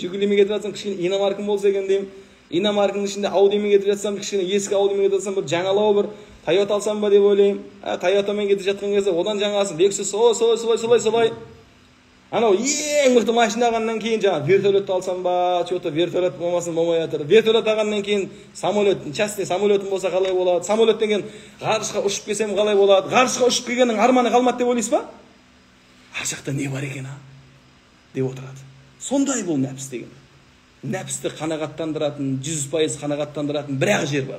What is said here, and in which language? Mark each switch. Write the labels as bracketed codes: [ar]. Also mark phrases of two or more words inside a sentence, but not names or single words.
[kk] Жигулиіме кетіп жатсам кішкене иномаркам болса екен деймін. Иномарканың ішінде Аудимен кетіп жатсам, кішкене ескі Аудимен кетіп жатсам, бір жаңалау бір Тойота алсам ба деп ойлаймын. Тойотамен кетіп жатқан кезде одан жаңасын Lexus солай. Анау ең мықты машина алғаннан кейін жаңа вертолетті алсам ба, что-то вертолет болмасын болмай жатыр. Вертолет алғаннан кейін самолет, частный самолетім болса қалай болады? Самолеттен кейін ғарышқа ұшып келсем қалай болады? Ғарышқа ұшып келгеннің арманы қалмады деп ойлайсыз ба? Ар жақта не бар екен деп отырады. Сондай бұл нәпс деген. Нәпсті қанағаттандыратын, 100% қанағаттандыратын бір-ақ жер бар.